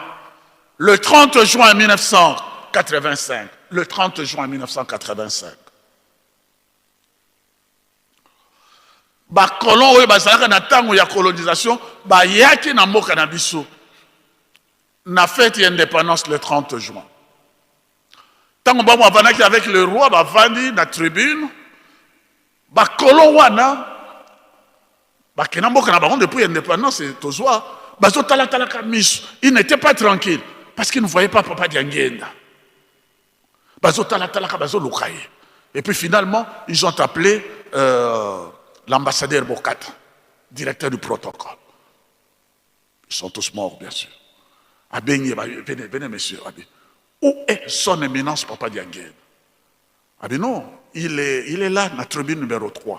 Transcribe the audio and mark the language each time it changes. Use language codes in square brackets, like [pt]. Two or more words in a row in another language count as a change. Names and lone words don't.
[fr] Le 30 juin 1985, le 30 juin 1985, [ln] bakolon oyo bazalaka na tango ya colonisation bayaki na mboka na biso na [fr] fête d'indépendance le 30 juin. [ln] Tango bamo avanaki [fr] avec le roi [ln] bavandi na tribune bakolon wana bakena mboka na bango [fr] depuis l'indépendance [ln] tozwa bazotala talaka miso. [fr] Ils n'étaient pas tranquilles parce qu'ils ne voyaient pas Papa Diangenda. [ln] Bazotala talaka bazolukaye. [fr] Et puis finalement ils ont appelé l'ambassadeur Bokata, directeur du protocole. Ils sont tous morts, bien sûr. Venez, venez, monsieur. Où est son éminence, Papa Diangenda? Non, il est là, la tribune numéro 3.